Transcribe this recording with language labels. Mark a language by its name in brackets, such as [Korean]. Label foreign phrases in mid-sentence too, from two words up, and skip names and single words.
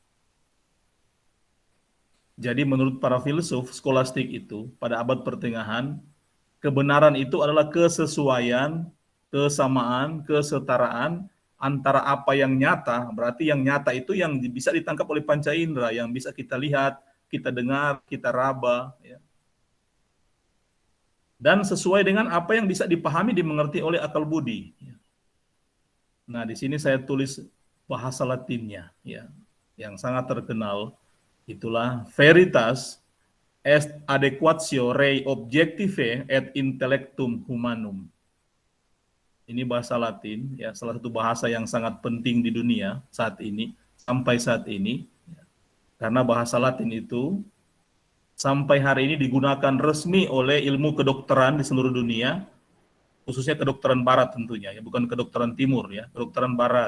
[Indonesian] Jadi menurut para filsuf skolastik itu pada abad pertengahan, kebenaran itu adalah kesesuaian, kesamaan, kesetaraan antara apa yang nyata, berarti yang nyata itu yang bisa ditangkap oleh panca indera, yang bisa kita lihat, kita dengar, kita raba, ya. Dan sesuai dengan apa yang bisa dipahami, dimengerti oleh akal budi. Nah, di sini saya tulis bahasa Latinnya, ya, yang sangat terkenal, itulah [Latin] veritas est adequatio rei objective et intellectum humanum. [Indonesian] Ini bahasa Latin, ya, salah satu bahasa yang sangat penting di dunia saat ini, sampai saat ini, karena bahasa Latin itu sampai hari ini digunakan resmi oleh ilmu kedokteran di seluruh dunia, khususnya kedokteran barat tentunya, ya, bukan kedokteran timur, ya, kedokteran barat.